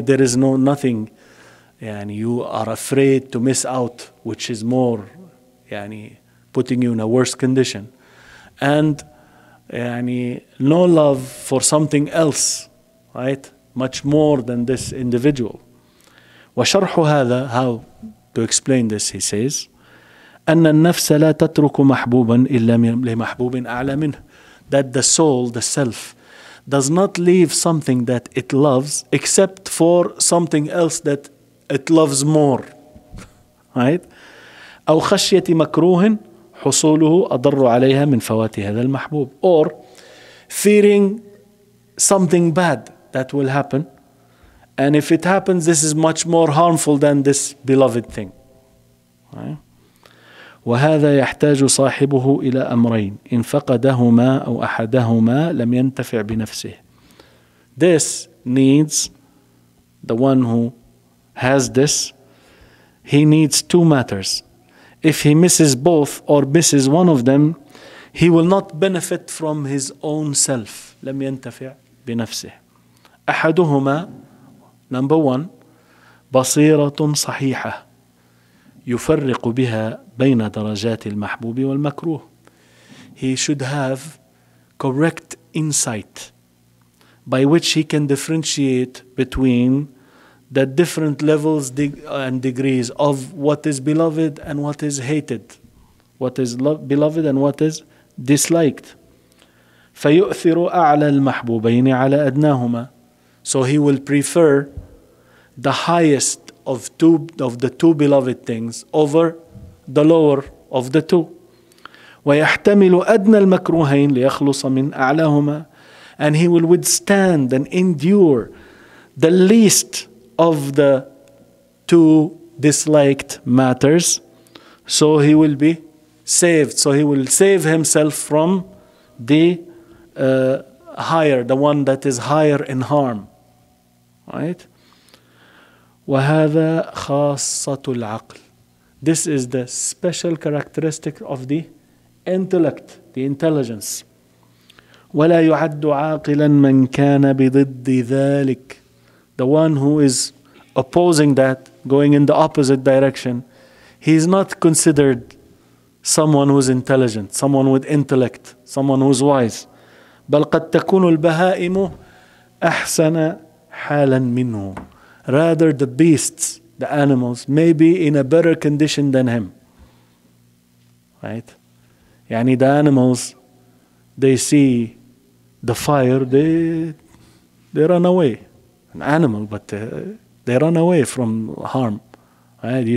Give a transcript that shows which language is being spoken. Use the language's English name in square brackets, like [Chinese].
[English] There is nothing, and you are afraid to miss out, which is more, putting you in a worse condition. And no love for something else, right? Much more than this individual. [Arabic] وشرح هذا, [English] how to explain this, he says, [Arabic] أن النفس لا تترك محبوبا إلا لمحبوب أعلى منه. [English] That the soul, the self, does not leave something that it loves except for something else that it loves more, right? [Arabic] أو خشية مكروه حصوله أضر عليها من فوات هذا المحبوب. [English] Or fearing something bad that will happen, and if it happens, this is much more harmful than this beloved thing, right? [Arabic] وهذا يحتاج صاحبه إلى أمرين إن فقدهما أو أحدهما لم ينتفع بنفسه. [English] This needs, the one who has this, he needs two matters. If he misses both or misses one of them, he will not benefit from his own self. [Arabic] لم ينتفع بنفسه. أحدهما, [English] Number one, [Arabic] بصيرة صحيحة يفرق بها بين درجات المحبوب والمكروه. [English] He should have correct insight by which he can differentiate between the different levels and degrees of what is beloved and what is hated, what is beloved and what is disliked. [Arabic] فيؤثر أعلى المحبوبين على أدناهما. [English] So he will prefer the highest of the two beloved things over the lower of the two. [Arabic] ويحتمل أدنى المكروهين ليخلص من أعلاهما. [English] And he will withstand and endure the least of the two disliked matters, so he will be saved. So he will save himself from the higher, the one that is higher in harm. Right? [Arabic] وهذا خاصة العقل. [English] This is the special characteristic of the intellect, the intelligence. [Arabic] ولا يعد عاقلا من كان بضد ذلك. [English] The one who is opposing that, going in the opposite direction, he is not considered someone who is intelligent, someone with intellect, someone who is wise. [Arabic] بل قد تكون البهائم أحسن حالا منه. [English] Rather, the beasts, the animals, may be in a better condition than him. Right? يعني the animals, they see the fire, they run away. An animal, but they run away from harm. Right?